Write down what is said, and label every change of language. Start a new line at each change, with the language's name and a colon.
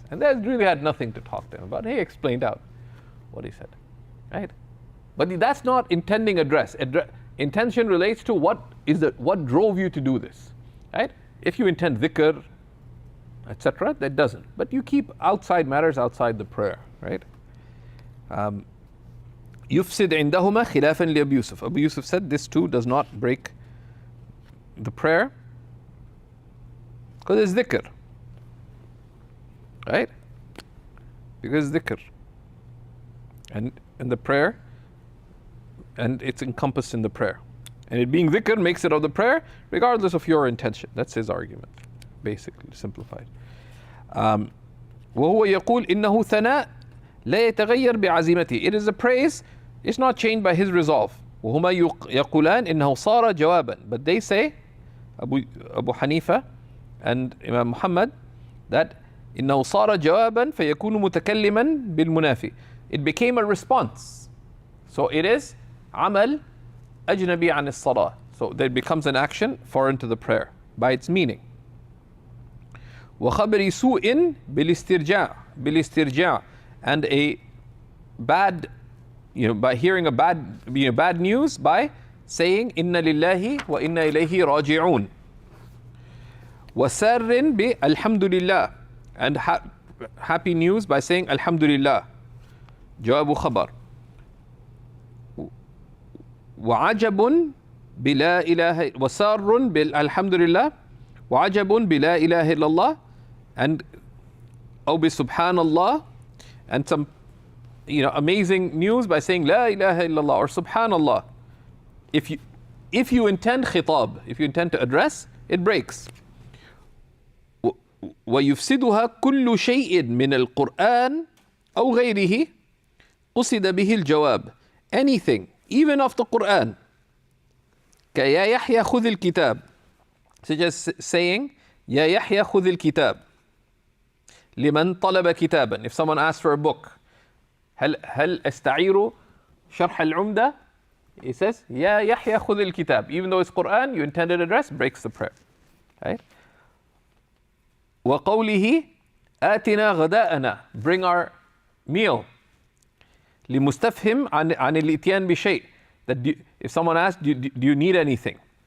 English: And they really had nothing to talk to him about. He explained out what he said. Right? But that's not intending address. Intention relates to what drove you to do this. Right? If you intend dhikr, etc., that doesn't. But you keep outside matters outside the prayer. Right?
Arabic: يفسد عندهما خلافا لأبي يوسف.
English: Abu Yusuf said this too does not break the prayer, because it's dhikr. Right? Because it's dhikr. And the prayer, and it's encompassed in the prayer. And it being dhikr makes it of the prayer, regardless of your intention. That's his argument, basically, simplified.
Arabic: وهو يقول إنه ثناء لا يتغير بعزيمته.
English: It is a praise, it's not changed by his resolve.
Arabic: وهما يقولان إنه صار جوابا.
English: But they say, Abu Hanifa and Imam Muhammad, that
Arabic: إنه صار جوابا فيكون متكلما بالمنافي.
English: It became a response. So it is
Arabic: عمل أجنبي عن الصلاة.
English: So that becomes an action foreign to the prayer by its meaning.
Arabic: وخبر سوء بالاسترجاع,
English: and a bad, by hearing a bad news by saying
Arabic: إن لله وإنا إليه راجعون. وسار بالحمد لله,
English: and happy news by saying
Arabic: الحمد لله. جواب خبر. وعجب بلا إله, وسار بالحمد لله, وعجب بلا إله إلا الله, and أو بسبحان الله,
English: and some amazing news by saying
Arabic: لا إله إلا الله or subhanallah.
English: If you intend khitab, if you intend to address, it breaks.
Arabic: ويفسدها كل شيء من القرآن أو غيره قصد به الجواب.
English: Anything, even of the Quran,
Arabic: كيا يحيى خذ الكتاب,
English: such as saying
Arabic: يا يحيى خذ الكتاب لمن طلب كتابا.
English: If someone asks for a book,
Arabic: هل أستعير شرح العمدة?
English: He says
Arabic: يا يحيى خذ الكتاب.
English: Even though it's Quran, you intended address, breaks the prayer. Right?
Arabic: وقوله آتنا غداءنا,
English: bring our meal.
Arabic: لمستفهم عن الإتيان بشيء,
English: that if someone asks, do you need anything?